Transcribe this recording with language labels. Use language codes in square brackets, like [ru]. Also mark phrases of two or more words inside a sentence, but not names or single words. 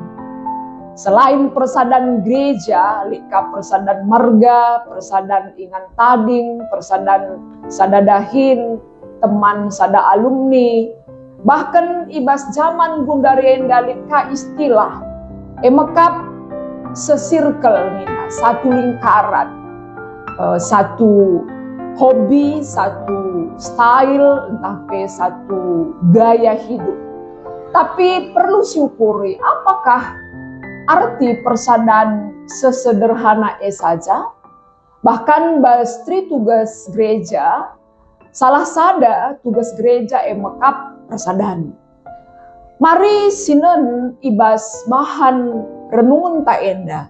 [btx] Selain persadaan gereja, lika persadaan marga, persadaan ingan tading, persadaan sadadahin, teman sada alumni, bahkan ibas zaman gundarienda lika istilah, emekap sesirkel nina, [id] satu lingkaran, satu hobi, satu style, entah ke satu gaya hidup. Tapi perlu syukuri, apakah arti persadaan sesederhana saja? [btx] Bahkan bastri tugas gereja, salah sada tugas gereja emekap persadaan. Mari sinen ibas bahan renungan ta enda.